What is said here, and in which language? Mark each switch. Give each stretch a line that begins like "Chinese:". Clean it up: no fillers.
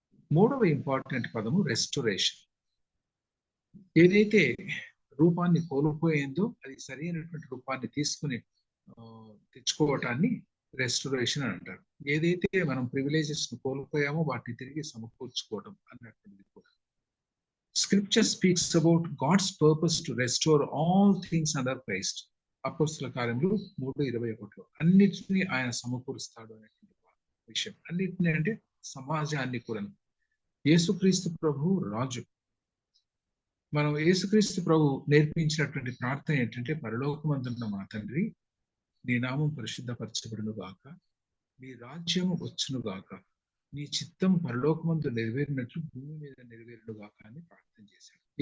Telugu: 3వ ఇంపార్టెంట్ పదము రెస్టోరేషన్. ఏదైతే రూపాన్ని కోల్పోయిందో అది సరైనటువంటి రూపాన్ని తీసుకుని తెచ్చుకోవటాన్ని రెస్టోరేషన్ అని అంటారు. ఏదైతే మనం ప్రివిలేజెస్ ను కోల్పోయామో వాటిని తిరిగి సమకూర్చుకోవడం అన్నటువంటిది కూడా.
English: Scripture speaks about God's purpose to restore all things under Christ.
Telugu: అపోస్తల కార్యములు 3:21 అన్నిటినీ ఆయన సమకూరుస్తాడు అనేటువంటి విషయం. అన్నిటినీ అంటే సమాజాన్ని కూడా. యేసుక్రీస్తు ప్రభు రాజు. మనం యేసుక్రీస్తు ప్రభు నేర్పించినటువంటి ప్రార్థన ఏంటంటే, పరలోకమందున్న మా తండ్రి, నీ నామం పరిశుద్ధపరచబడును గాక, నీ రాజ్యం వచ్చును గాక, నీ చిత్తం పరలోకమందు నెరవేరినట్లు భూమి మీద నెరవేరును గాక అని ప్రార్థన చేశాడు.